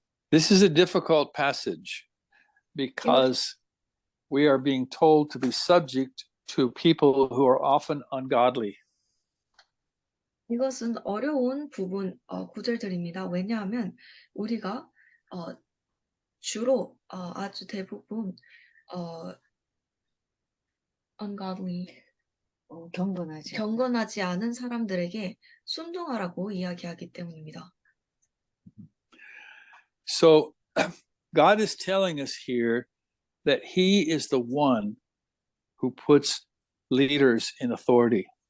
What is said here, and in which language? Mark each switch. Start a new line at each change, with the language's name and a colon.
English: This is a difficult passage because we are being told to be subject to people who are often ungodly.
Korean: 이것은 어려운 구절들입니다. 왜냐하면 우리가 주로 아주 대부분 ungodly 경건하지 않은 사람들에게 순종하라고 이야기하기 때문입니다.
English: So God is telling us here that He is the one who puts leaders in authority.